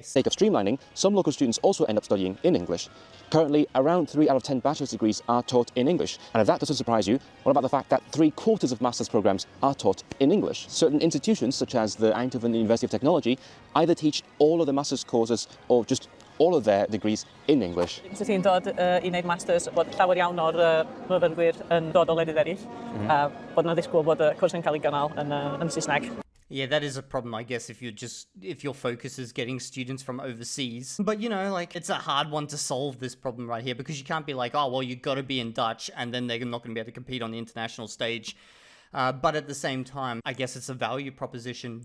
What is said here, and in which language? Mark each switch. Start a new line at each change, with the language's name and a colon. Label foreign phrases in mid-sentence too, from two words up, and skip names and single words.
English: sake of streamlining, some local students also end up studying in English. Currently, around 3 out of 10 bachelor's degrees are taught in English. And if that doesn't surprise you, what about the fact that 3/4 of master's programs are taught in English? Certain institutions, such as the Eindhoven University of Technology, either teach all of the master's courses or just all of their degrees in English.
Welsh: Os ti'n dod I wneud masters, bod llawer iawn o'r myfyrwyr yn dod o wledydd eraill, a bod yna ddisgwyl bod y cwrs yn cael ei gynnal yn Saesneg.
English: Yeah, that is a problem, I guess, if your focus is getting students from overseas. But, it's a hard one to solve this problem right here, because you can't be like, oh, well, you've got to be in Dutch, and then they're not going to be able to compete on the international stage. But at the same time, I guess it's a value proposition.